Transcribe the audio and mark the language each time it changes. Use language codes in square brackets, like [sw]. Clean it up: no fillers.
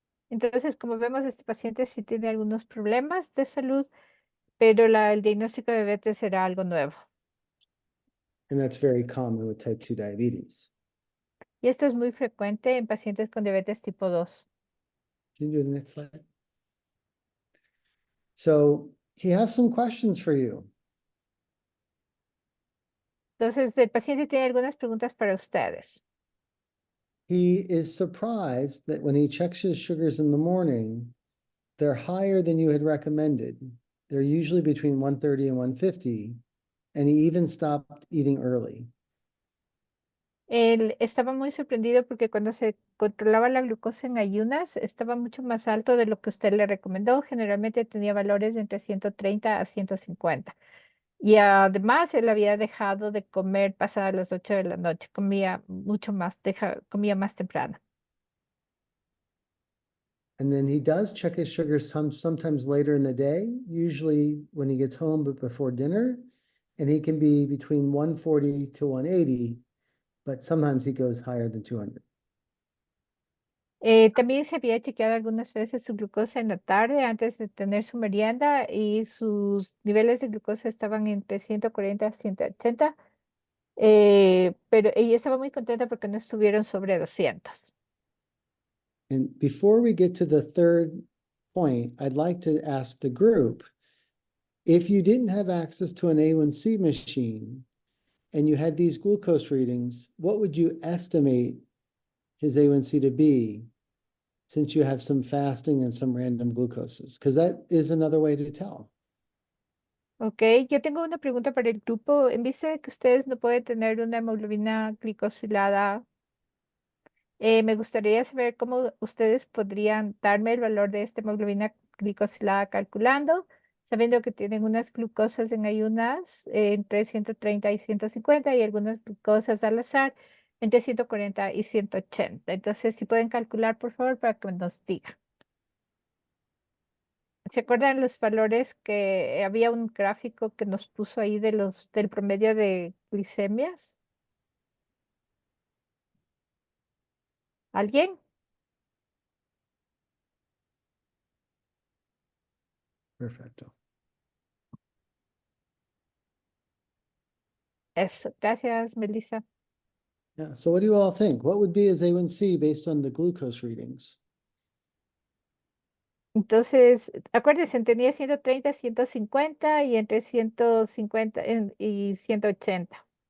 [es] Entonces, como vemos, este paciente sí tiene algunos problemas de salud, pero el diagnóstico de diabetes será algo nuevo. [en] And that's very common with type 2 diabetes. [es] Y esto es muy frecuente en pacientes con diabetes tipo 2. [en] Can you do the next slide? So he has some questions for you. [es] Entonces, el paciente tiene algunas preguntas para ustedes. [en] He is surprised that when he checks his sugars in the morning, they're higher than you had recommended. They're usually between 130 and 150, and he even stopped eating early. [es] Él estaba muy sorprendido porque cuando se controlaba la glucosa en ayunas estaba mucho más alto de lo que usted le recomendó. Generalmente tenía valores de entre 130 a 150. Y además él había dejado de comer pasadas las 8 de la noche. Comía mucho más, comía más temprano. [en] And then he does check his sugar sometimes later in the day, usually when he gets home, but before dinner. And he can be between 140 to 180, but sometimes he goes higher than 200. [es] También se había chequeado algunas veces su glucosa en la tarde antes de tener su merienda y sus niveles de glucosa estaban entre 140 a 180. Pero ella estaba muy contenta porque no estuvieron sobre 200. [en] And before we get to the third point, I'd like to ask the group, if you didn't have access to an A1C machine and you had these glucose readings, what would you estimate his A1C to be, since you have some fasting and some random glucoses? Because that is another way to tell. [es] Ok, yo tengo una pregunta para el grupo. En vista de que ustedes no pueden tener una hemoglobina glicosilada, me gustaría saber cómo ustedes podrían darme el valor de esta hemoglobina glicosilada calculando, sabiendo que tienen unas glucosas en ayunas entre 130 y 150 y algunas glucosas al azar entre 140 y 180. Entonces, si pueden calcular, por favor, para que nos digan. ¿Se acuerdan los valores que había un gráfico que nos puso ahí del promedio de glicemias? ¿Alguien? Perfecto. Eso, gracias, Melissa. [en] Yeah. So what do you all think? What would be his A1C based on the glucose readings? [es] Entonces, acuérdense, tenía 130, 150 y entre 150 y 180.